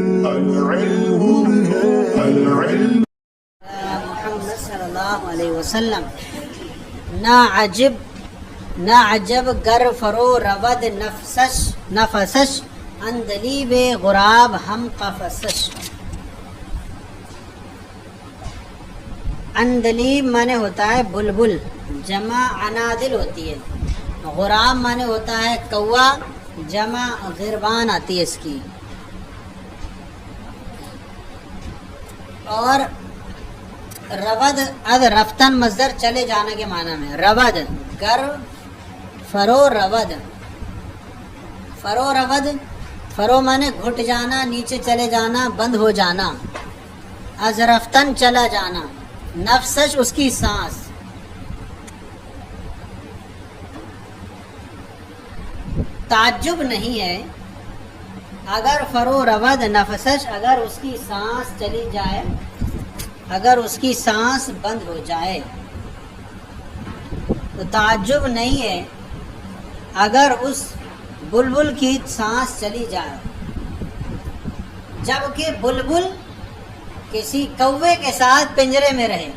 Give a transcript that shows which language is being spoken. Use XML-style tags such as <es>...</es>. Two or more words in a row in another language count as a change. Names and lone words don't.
<fa>محمد</fa> <ar>صلی اللہ علیہ وسلم</ar> <fa>نا عجب گر فرو رود نفسش اندلیب غراب ہم قفسش.</fa> <ur>اندلیب مانے ہوتا ہے بلبل، جمع عنادل ہوتی ہے. غراب مانے ہوتا ہے کوا، جمع غربان آتی ہے اس کی. اور رود اد رفتن مصدر چلے جانے کے معنی میں. رود</ur> <fa>گر فرو رود،</fa> <ur>فرو مانے گھٹ جانا، نیچے چلے جانا، بند ہو جانا. از رفتن چلا جانا. نفسش اس کی سانس. تعجب نہیں ہے</ur> <fa>اگر فرو رود نفسش،</fa> <ur>اگر اس کی سانس چلی جائے، اگر اس کی سانس بند ہو جائے. تو تعجب نہیں ہے اگر اس بلبل کی سانس چلی جائے، جبکہ بلبل کسی کوے کے ساتھ پنجرے میں رہے.</ur>